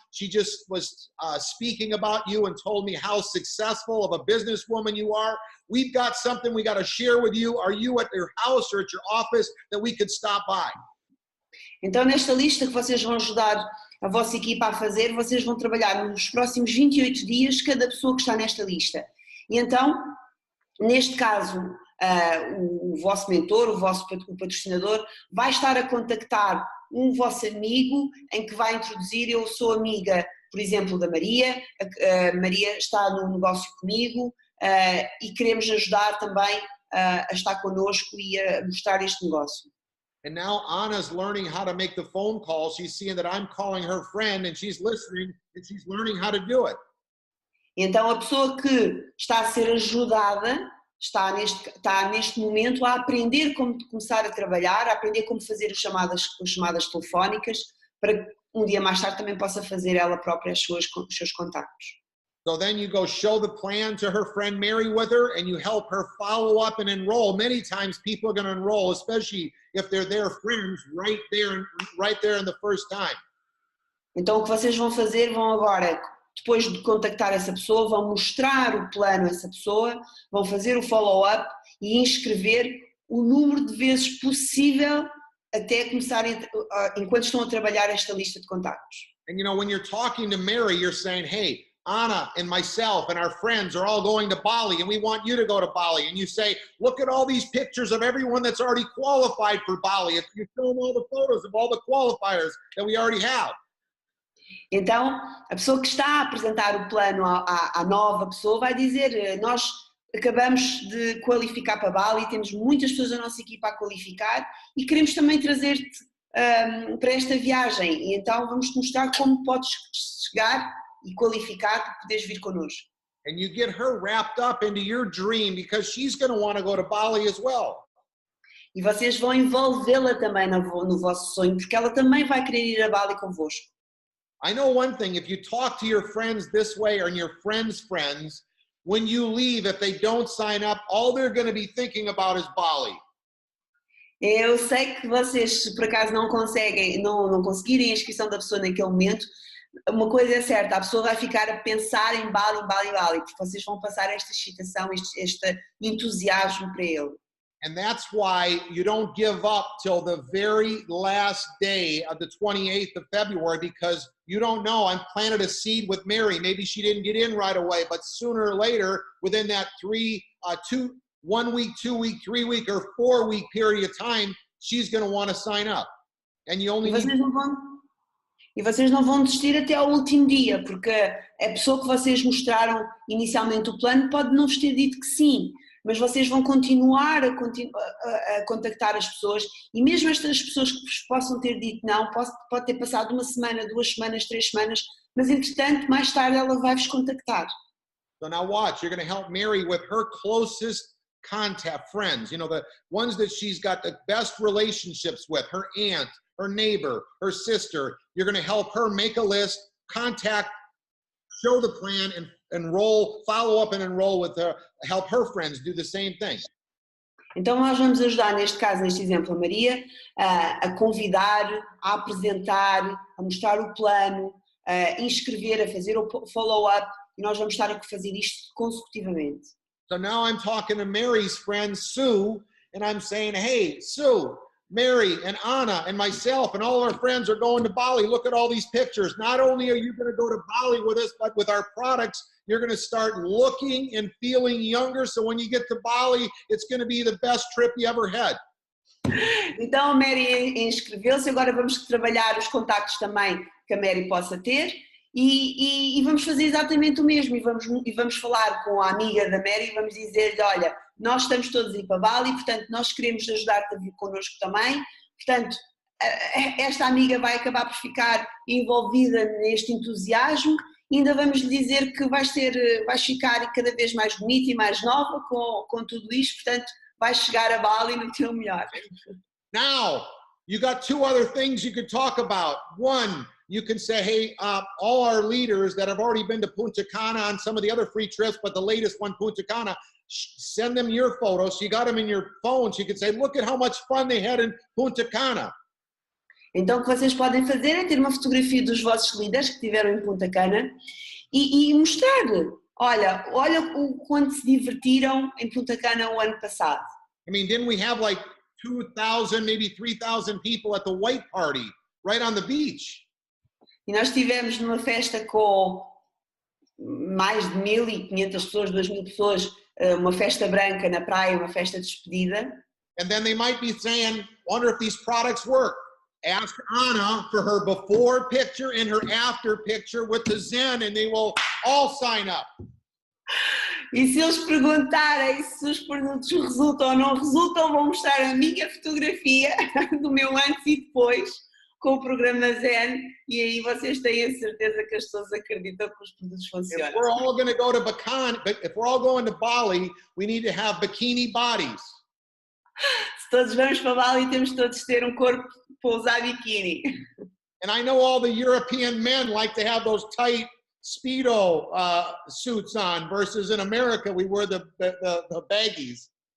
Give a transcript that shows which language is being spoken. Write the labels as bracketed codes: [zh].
[en] She just was speaking about you and told me how successful of a businesswoman you are. We've got something we got to share with you. Are you at your house or at your office that we could stop by? [pt] Então, nesta lista que vocês vão ajudar a vossa equipa a fazer, vocês vão trabalhar nos próximos 28 dias cada pessoa que está nesta lista. E então, neste caso, o vosso mentor, o patrocinador, vai estar a contactar um vosso amigo em que vai introduzir, eu sou amiga, por exemplo, da Maria, a Maria está no negócio comigo e queremos ajudar também a estar connosco e a mostrar este negócio. [en] And now Anna's learning how to make the phone call. She's seeing that I'm calling her friend and she's listening and she's learning how to do it. [pt] Então a pessoa que está a ser ajudada está neste momento a aprender como começar a trabalhar, a aprender como fazer as chamadas telefónicas, para que um dia mais tarde também possa fazer ela própria os seus contactos. [en] So then you go show the plan to her friend Mary with her and you help her follow up and enroll. Many times people are going to enroll, especially if they're their friends right there in the first time. [pt] Então o que vocês vão fazer, vão agora, depois de contactar essa pessoa, vão mostrar o plano a essa pessoa, vão fazer o follow-up e inscrever o número de vezes possível até começarem, enquanto estão a trabalhar esta lista de contactos. [en] And you know, when you're talking to Mary, you're saying, hey, Anna and myself and our friends are all going to Bali and we want you to go to Bali. And you say, look at all these pictures of everyone that's already qualified for Bali. If you show them all the photos of all the qualifiers that we already have. [pt] Então, a pessoa que está a apresentar o plano à nova pessoa vai dizer, nós acabamos de qualificar para Bali, temos muitas pessoas da nossa equipa a qualificar e queremos também trazer-te para esta viagem. E então vamos-te mostrar como podes chegar e qualificar para poderes vir connosco. [en] And you get her wrapped up into your dream because she's going to want to go to Bali as well. [pt] E vocês vão envolvê-la também no vosso sonho, porque ela também vai querer ir a Bali convosco. [en] I know one thing, if you talk to your friends this way or your friends' friends, when you leave, if they don't sign up, all they're going to be thinking about is Bali. [pt] Eu sei que vocês, se por acaso não conseguirem a inscrição da pessoa naquele momento, uma coisa é certa, a pessoa vai ficar a pensar em Bali, porque vocês vão passar esta excitação, este entusiasmo para ele. [en] And that's why you don't give up till the very last day of the 28th of February, because you don't know. I'm planted a seed with Mary. Maybe she didn't get in right away, but sooner or later, within that 1 week, 2 week, 3 week, or 4 week period of time, she's going to want to sign up. And you only [pt] E vocês não vão desistir até ao último dia, porque a pessoa que vocês mostraram inicialmente o plano pode não vos ter dito que sim, mas vocês vão continuar a contactar as pessoas e mesmo estas pessoas que vos possam ter dito não, pode ter passado 1 semana, 2 semanas, 3 semanas, mas entretanto mais tarde ela vai vos contactar. [en] So now watch, you're going to help Mary with her closest contact friends, you know, the ones that she's got the best relationships with, her aunt, her neighbor, her sister. You're going to help her make a list, contact, show the plan, and enroll, follow up and enroll with her, help her friends do the same thing. [pt] Então nós vamos ajudar, neste caso, neste exemplo, a Maria, a convidar, a apresentar, a mostrar o plano, a inscrever, a fazer o follow-up, e nós vamos estar a fazer isto consecutivamente. [en] So now I'm talking to Mary's friend, Sue, and I'm saying, hey, Sue, Mary and Anna and myself and all our friends are going to Bali. Look at all these pictures. Not only are you going to go to Bali with us, but with our products, you're going to start looking and feeling younger. So when you get to Bali, it's going to be the best trip you ever had. [pt] Então a Mary inscreveu-se, agora vamos trabalhar os contactos também que a Mary possa ter e vamos fazer exatamente o mesmo e vamos falar com a amiga da Mary e vamos dizer-lhe, olha, nós estamos todos a ir para Bali, portanto nós queremos ajudar-te a vir connosco também, portanto esta amiga vai acabar por ficar envolvida neste entusiasmo e ainda vamos lhe dizer que vais ficar cada vez mais bonita e mais nova com tudo isto, portanto vais chegar a Bali no teu melhor. [en] Now, You got two other things you could talk about. One, you can say, hey, all our leaders that have already been to Punta Cana on some of the other free trips, but the latest one, Punta Cana, send them your photos. So you got them in your phone. So you can say, look at how much fun they had in Punta Cana. [pt] Então o que vocês podem fazer é ter uma fotografia dos vossos líderes que estiveram em Punta Cana e mostrar, olha o quanto se divertiram em Punta Cana o ano passado. [en] I mean, didn't we have like 2,000, maybe 3,000 people at the white party right on the beach? [pt] E nós estivemos numa festa com mais de 1.500 pessoas, 2.000 pessoas, uma festa branca na praia, uma festa de despedida. [en] And then they might be saying, wonder if these products work. Ask Anna for her before picture and her after picture with the Zen, and they will all sign up. [pt] E se eles perguntarem se os produtos resultam ou não resultam, vão mostrar a minha fotografia do meu antes e depois com o programa Zen, e aí vocês têm a certeza que as pessoas acreditam que os produtos funcionam. [en] If we're all going to go to if we're all going to Bali, we need to have bikini bodies. [pt] Se todos vamos para Bali, temos todos de ter um corpo para usar biquíni. [en] And I know all the European men like to have those tight Speedo suits on, versus in America we wear the baggies.